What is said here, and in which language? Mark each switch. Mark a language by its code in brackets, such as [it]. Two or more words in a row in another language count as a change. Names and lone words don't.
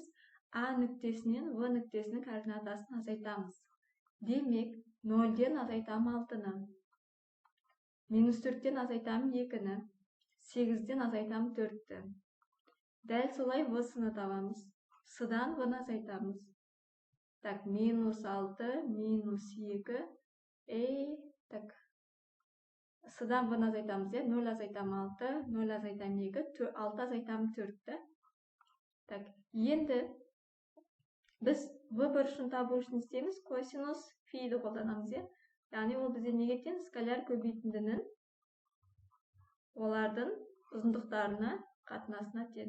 [kk] А нүктесінен В нүктесінің координатасын азайтамыз. Демек, 0-ден азайтамын 6-ны, -4-тен азайтамын 2-ні, 8-ден азайтамын 4-ті. Дәл солай В-сыны табамыз. С-дан В-ны азайтамыз. Так, -6, -2, так. С-дан В-ны азайтамыз, 0 азайтамын 6, 0 азайтамын 2, 6 азайтамын 4-ті. Так, енді біз В бұрышын табу үшін істейміз, косинус фиді қолданамыз, е? Яғни ол бізде неге тең? Скаляр көбейтіндінің олардың ұзындықтарына қатынасына тең.